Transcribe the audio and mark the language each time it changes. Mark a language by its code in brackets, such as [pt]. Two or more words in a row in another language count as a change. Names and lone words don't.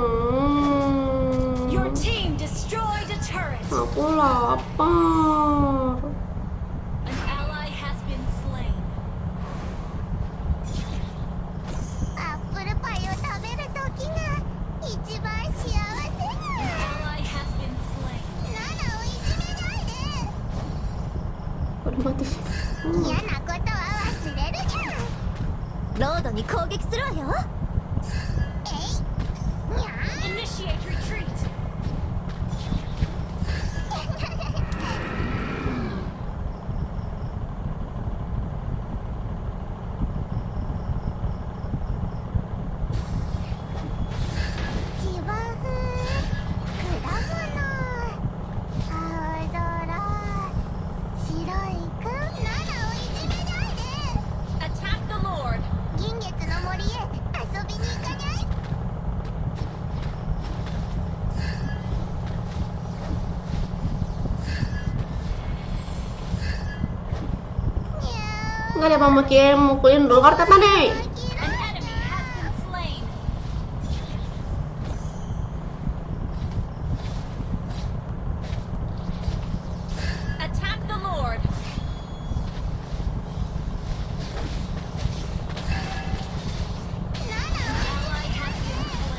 [en] Your team destroyed a turret. [id] Aku lapar. [en] An ally has been slain. [ja] アップルパイを食べる時が一番幸せ。 [en] An ally has been slain. [ja] ナナをいじめないで。 [id] Udah mati sih. [ja] 嫌なことは忘れるじゃん。ロードに攻撃するわよ。えい。にゃ [en] Initiate retreat. [ja] 芝生、果物、青空、白い雲。ナナをいじめないで。 [en] Attack the Lord. [ja] 銀月の森へ遊びに行かにゃい。 [id] Nggak ada mau mukulin dulu kartu apa nih? [en] An enemy has been slain. Attack the Lord. An ally has been slain.